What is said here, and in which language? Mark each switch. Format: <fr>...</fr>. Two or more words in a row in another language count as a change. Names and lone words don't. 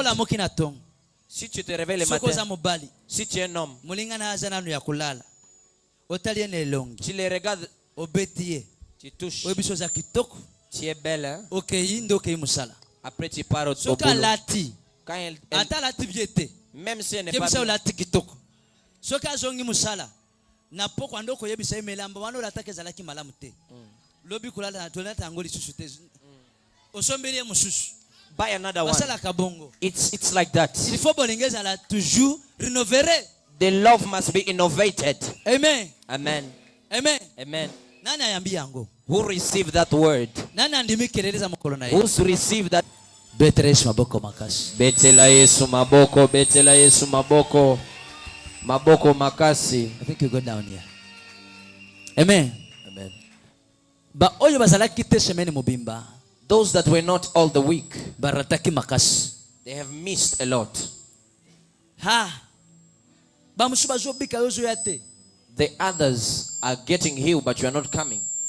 <fr>Si tu te réveilles le matin, si tu es un homme, tu les regardes, tu touches, tu es belle, hein? Après tu pars au boulot. Quand elle, même si elle n'est pas belle,</fr> <en>buy another one. It's like that. The love must be innovated. Amen. Amen. Amen. Amen. Who received that word? Who's received that?</en> <ln>Betela Yesu maboko, betela Yesu maboko. Maboko makasi.</ln> <en>I think you go down here. Amen. Amen. Those that were not all the week, they have missed a lot. The others are getting healed, but you are not coming.</en>